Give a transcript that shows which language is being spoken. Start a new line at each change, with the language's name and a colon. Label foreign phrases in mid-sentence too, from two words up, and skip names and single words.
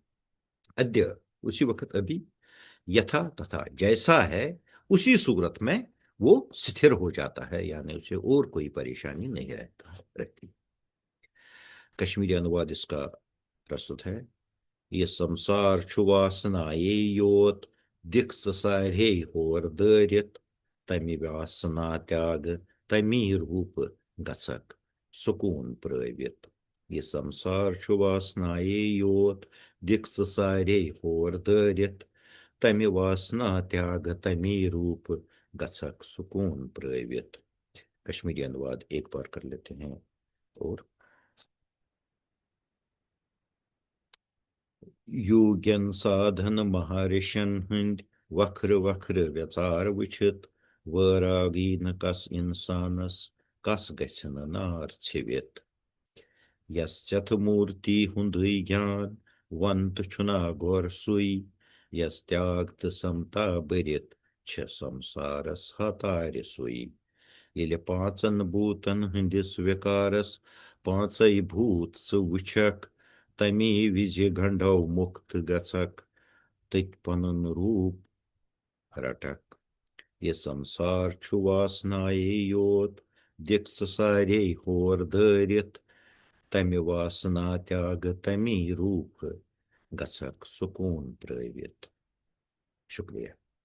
Hindi: अद्य, उसी वक्त, अभी,
Sanskrit: यथा तथा,
Hindi: जैसा है उसी सूरत में वो स्थिर हो जाता है, यानी उसे और कोई परेशानी नहीं रहती। कश्मीरी अनुवाद इसका प्रस्तुत है।
Kashmiri: ये संसार छु वासनाए योत दिक्स सारे होर दरित तमि वासना त्याग तमि रूप गसक सुकून प्रवित। ये संसार छु वासनाए योत दिक्स सारे होर दरित तमि वासना त्याग तमि रूप गसक सुकून प्रवित।
Hindi: कश्मीरी अनुवाद एक बार कर लेते हैं।
Kashmiri: और योग्यन साधन महर्षिन हंद वक्र वक्र व्यचार वुचित वरागी न कस इंसानस कस गछन नार छिवित। यस्यथ मूर्ति हुंदई ज्ञान वंत छुना गौर सुई यस त्यागत समता बरित छ संसारस हतार सुई। येले 5 भूतन हंदिस विकारस 5 भूत स वुछक तमी विज गंढौ मुक्त गछक तथ पनुन रूप रटक। ये संसार छु वासनाए योत दिक्स सारे होर दरित तमि वासना त्याग तमि रूप गछक सुकून प्रवित। शुक्रिया।